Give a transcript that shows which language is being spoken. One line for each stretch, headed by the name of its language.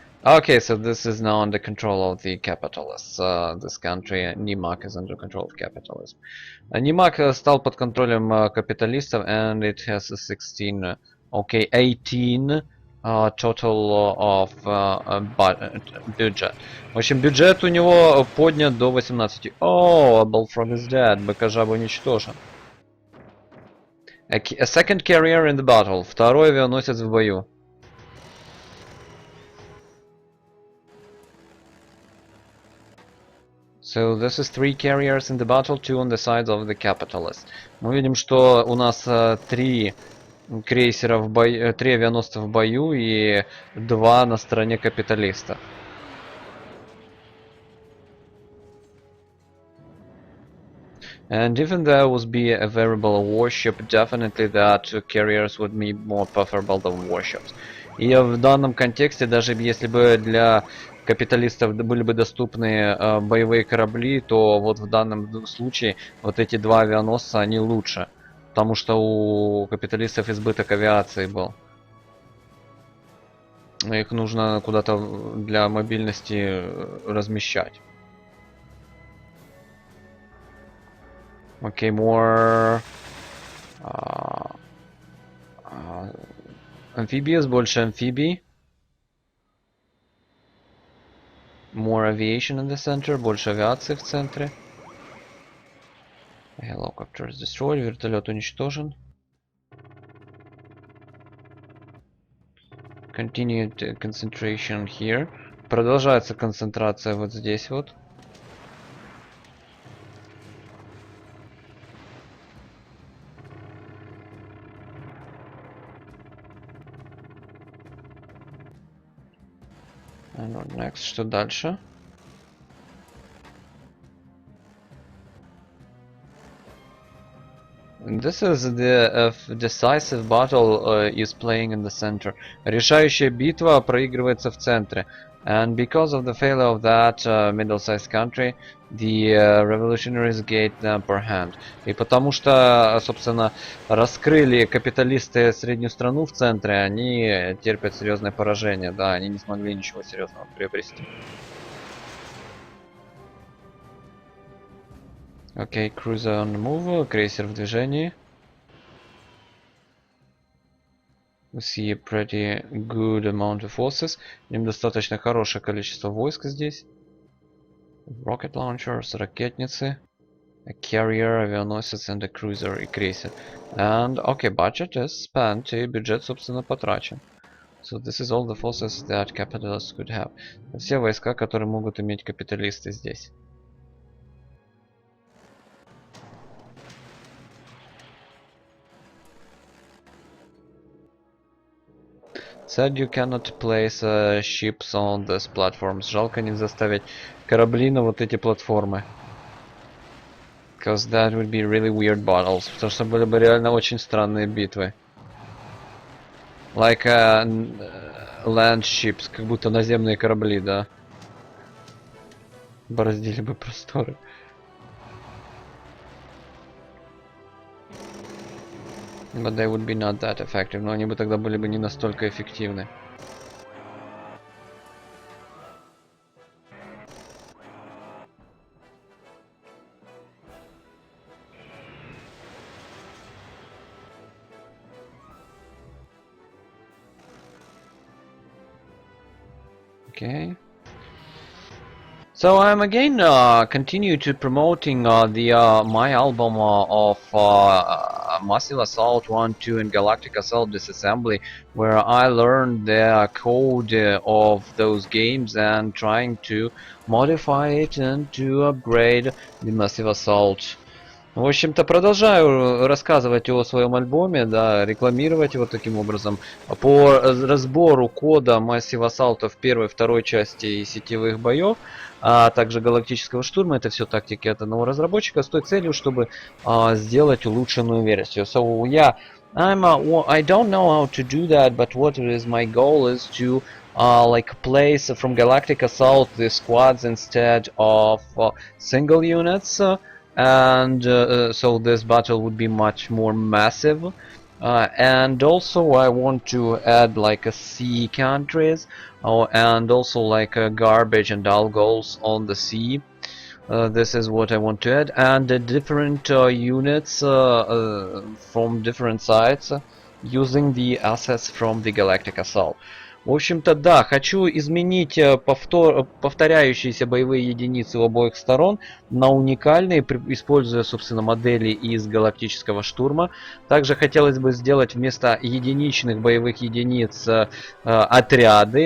English: Okay, so this is now under control of the capitalists. This country, Nimak, is under control of capitalism. Nimak
Russian: стал под контролем капиталистов,
English: and it has a 16, okay, 18 total of budget.
Russian: В общем, бюджет у него поднят до 18.
English: Oh, a bullfrog is dead.
Russian: Быка-жаба уничтожен.
English: A second carrier in the battle.
Russian: Второй авианосец в бою.
English: So this is 3 carriers in the battle, 2 on the sides of the capitalists.
Russian: Мы видим, что у нас 3 крейсера в бою, 3 авианосца в бою и 2 на стороне капиталистов.
English: And even there would be a variable warship, definitely that carriers would be more preferable than warships.
Russian: И в данном контексте, даже если бы для капиталистов были бы доступны боевые корабли, то вот в данном случае вот эти 2 авианосца, они лучше. Потому что у капиталистов избыток авиации был. Их нужно куда-то для мобильности размещать. Окей,
English: more amphibious,
Russian: больше амфибий.
English: More aviation in the center,
Russian: больше авиации в центре.
English: Helicopter is destroyed,
Russian: вертолет уничтожен.
English: Continued concentration here.
Russian: Продолжается концентрация вот здесь вот.
English: Next,
Russian: что дальше?
English: This is the decisive battle is playing in the center.
Russian: Решающая битва проигрывается в центре.
English: And because of the failure of that middle-sized country, the revolutionaries gained the upper hand.
Russian: И потому что, собственно, раскрыли капиталисты среднюю страну в центре, они терпят серьезное поражение. Да, они не смогли ничего серьезного приобрести.
English: Окей, cruiser on the move,
Russian: крейсер в движении.
English: We see a pretty good amount of forces.
Russian: Им достаточно хорошее количество войск здесь.
English: Rocket launchers,
Russian: ракетницы.
English: A carrier,
Russian: авианосец,
English: and a cruiser
Russian: и крейсер.
English: And, okay, budget is spent,
Russian: и бюджет, собственно, потрачен.
English: So this is all the forces that capitalists could have.
Russian: Все войска, которые могут иметь капиталисты здесь.
English: Said you cannot place ships on these platforms.
Russian: Жалко нельзя ставить корабли на вот эти платформы.
English: Because that would be really weird battles.
Russian: Потому что были бы реально очень странные битвы.
English: Like land ships,
Russian: как будто наземные корабли, да. Бороздили бы просторы.
English: But they would be not that effective.
Russian: Но они бы тогда были бы не настолько эффективны.
English: Okay. So I'm again continue to promoting my album of Massive Assault 1, 2 and Galactic Assault Disassembly, where I learned the code of those games and trying to modify it and to upgrade the Massive Assault.
Russian: В общем-то, продолжаю рассказывать о своем альбоме, да, рекламировать его таким образом. По разбору кода Massive Assault в первой и второй части сетевых боев, а также Галактического штурма, это все тактики от одного разработчика, с той целью, чтобы сделать улучшенную версию.
English: So, yeah, I don't know how to do that, but what is my goal is to like place from Galactic Assault the squads instead of single units. And so this battle would be much more massive, and also I want to add like a sea countries, and also like garbage and algals on the sea. This is what I want to add, and the different units from different sides using the assets from the Galactic Assault.
Russian: В общем-то, да, хочу изменить повторяющиеся боевые единицы у обоих сторон на уникальные, используя, собственно, модели из Галактического штурма. Также хотелось бы сделать вместо единичных боевых единиц отряды.